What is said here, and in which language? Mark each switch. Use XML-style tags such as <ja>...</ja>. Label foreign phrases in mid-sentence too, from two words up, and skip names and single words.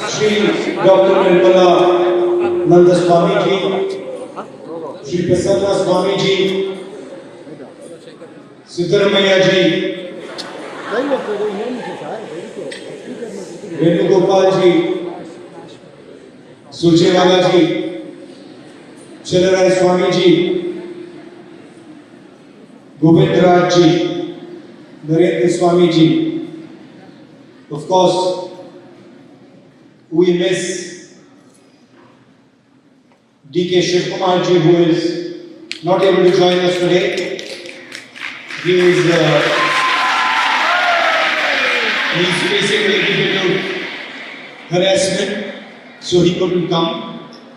<en>Shri Dr. Nirmala Nanda Swami ji, Shri Prasanna Swami ji, Siddaramaiah ji, Venugopal ji, Surjewala ji, Chillarai Swami ji, Govindraj ji, Narendra Swami ji. Of course, we miss D.K. Shivkumar ji, who is not able to join us today. He is he's facing a little bit of harassment, so he couldn't come.</en>